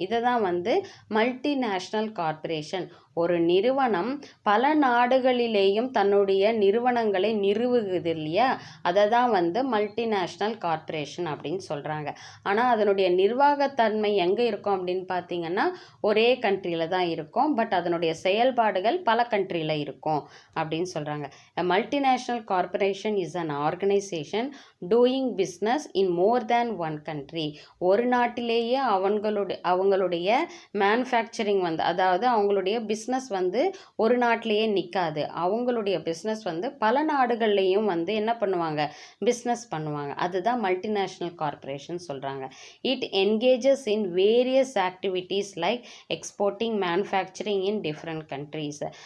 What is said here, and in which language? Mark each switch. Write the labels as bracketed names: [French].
[Tamil] இதை தான் வந்து மல்டிநேஷ்னல் கார்ப்பரேஷன். ஒரு நிறுவனம் பல நாடுகளிலேயும் தன்னுடைய நிறுவனங்களை நிறுவுகுது இல்லையா? அதை தான் வந்து மல்டிநேஷ்னல் கார்ப்பரேஷன் அப்படின்னு சொல்கிறாங்க. ஆனால் அதனுடைய நிர்வாகத்தன்மை எங்கே இருக்கும் அப்படின்னு பார்த்தீங்கன்னா, ஒரே கண்ட்ரியில் தான் இருக்கும். பட் அதனுடைய செயல்பாடுகள் பல கண்ட்ரியில் இருக்கும் அப்படின்னு சொல்கிறாங்க. [English] A multinational corporation is an organization doing business in more than one country. [Tamil] ஒரு நாட்டிலேயே அவங்களுடைய மேனுஃபேக்சரிங் வந்து, அதாவது அவங்களுடைய பிஸ்னஸ் வந்து ஒரு நாட்டிலேயே நிற்காது. அவங்களுடைய பிஸ்னஸ் வந்து பல நாடுகள்லேயும் வந்து என்ன பண்ணுவாங்க, பிஸ்னஸ் பண்ணுவாங்க. அதுதான் மல்டிநேஷ்னல் கார்ப்பரேஷன் சொல்கிறாங்க. [English] It engages in various activities like exporting manufacturing in different countries.